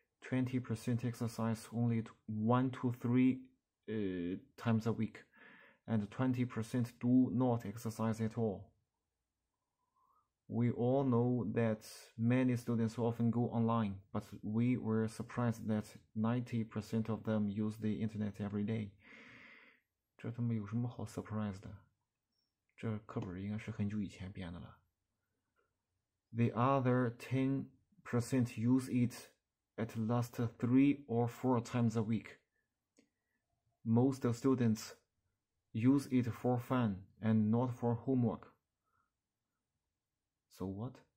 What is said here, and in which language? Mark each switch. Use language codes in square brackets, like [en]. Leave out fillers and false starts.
[en] 20% exercise only 1 to 3 times a week. And 20% do not exercise at all. We all know that many students often go online, but we were surprised that 90% of them use the internet every day. [zh] 这他妈有什么好 surprise 的？这课本应该是很久以前编的了。 [en] The other 10% use it at least 3 or 4 times a week. Most students use it for fun and not for homework. So what?